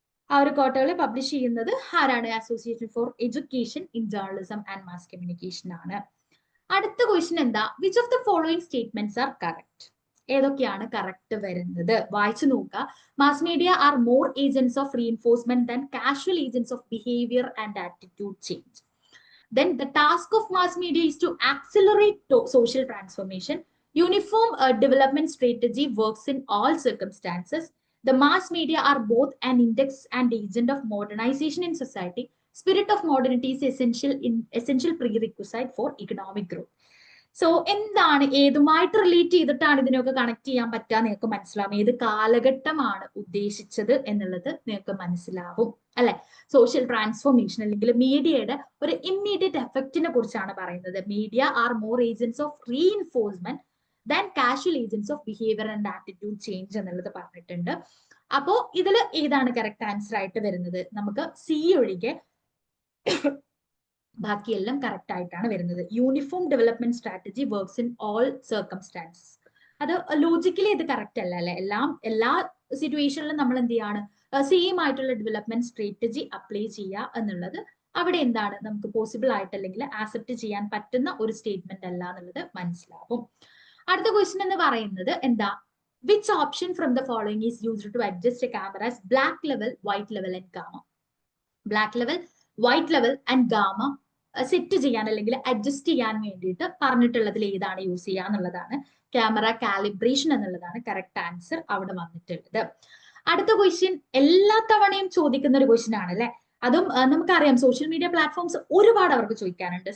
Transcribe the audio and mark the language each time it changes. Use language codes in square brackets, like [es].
[ml] ആ ഒരു quarterly publish ചെയ്യുന്നത് ആരാണ്? Association for education in journalism and mass communication ആണ്. അടുത്ത ക്വസ്റ്റ്യൻ എന്താ? [en] Which of the following statements are correct? [ml] ഏതൊക്കെയാണ് കറക്റ്റ് വരുന്നത്? വായിച്ചു നോക്കുക. [en] Mass media are more agents of reinforcement than casual agents of behaviour and attitude change. Then the task of mass media is to accelerate social transformation. Uniform development strategy works in all circumstances. The mass media are both an index and agent of modernization in society. Spirit of modernity is essential prerequisite for economic growth. [ml] So എന്താണ് ഏതുമായിട്ട് relate ചെയ്തിട്ടാണ് ഇതിനൊക്കെ connect ചെയ്യാൻ പറ്റുക നിങ്ങൾക്ക് മനസ്സിലാവും. ഏത് കാലഘട്ടമാണ് ഉദ്ദേശിച്ചത് എന്നുള്ളത് നിങ്ങൾക്ക് മനസ്സിലാവും അല്ലെ. സോഷ്യൽ ട്രാൻസ്ഫോർമേഷൻ അല്ലെങ്കിൽ മീഡിയയുടെ ഒരു ഇമ്മീഡിയറ്റ് എഫക്റ്റിനെ കുറിച്ചാണ് പറയുന്നത്. [en] media are more agents of reinforcement than casual agents of behaviour and attitude change [ml] എന്നുള്ളത് പറഞ്ഞിട്ടുണ്ട്. അപ്പോ ഇതിൽ ഏതാണ് കറക്റ്റ് ആൻസർ ആയിട്ട് വരുന്നത്? നമുക്ക് സി ഒഴികെ ബാക്കിയെല്ലാം കറക്റ്റ് ആയിട്ടാണ് വരുന്നത്. [en] Uniform development strategy works in all circumstances. [ml] അത് ലോജിക്കലി ഇത് കറക്റ്റ് അല്ല അല്ലെ. എല്ലാ സിറ്റുവേഷനിലും നമ്മൾ എന്ത് ചെയ്യാണ്? സെയിം ആയിട്ടുള്ള ഡെവലപ്മെന്റ് സ്ട്രാറ്റജി അപ്ലൈ ചെയ്യുക എന്നുള്ളത് അവിടെ എന്താണ് നമുക്ക് പോസിബിൾ ആയിട്ട് അല്ലെങ്കിൽ ആക്സെപ്റ്റ് ചെയ്യാൻ പറ്റുന്ന ഒരു സ്റ്റേറ്റ്മെന്റ് അല്ല എന്നുള്ളത് മനസ്സിലാവും. അടുത്ത ക്വസ്റ്റ്യൻ എന്ന് പറയുന്നത് എന്താ? [en] Which option from the following is used to adjust a camera's black level, white level and gamma? Black level, white level and gamma [ml] set ചെയ്യാൻ അല്ലെങ്കിൽ അഡ്ജസ്റ്റ് ചെയ്യാൻ വേണ്ടിയിട്ട് പറഞ്ഞിട്ടുള്ളതിൽ ഏതാണ് യൂസ് ചെയ്യുക എന്നുള്ളതാണ്. ക്യാമറ കാലിബ്രേഷൻ എന്നുള്ളതാണ് കറക്റ്റ് ആൻസർ അവിടെ വന്നിട്ടുള്ളത്. അടുത്ത ക്വസ്റ്റ്യൻ എല്ലാ തവണയും ചോദിക്കുന്ന ഒരു ക്വസ്റ്റ്യൻ ആണ് അല്ലെ. അതും നമുക്കറിയാം സോഷ്യൽ മീഡിയ പ്ലാറ്റ്ഫോംസ് ഒരുപാട് അവർക്ക് ചോദിക്കാനുണ്ട്.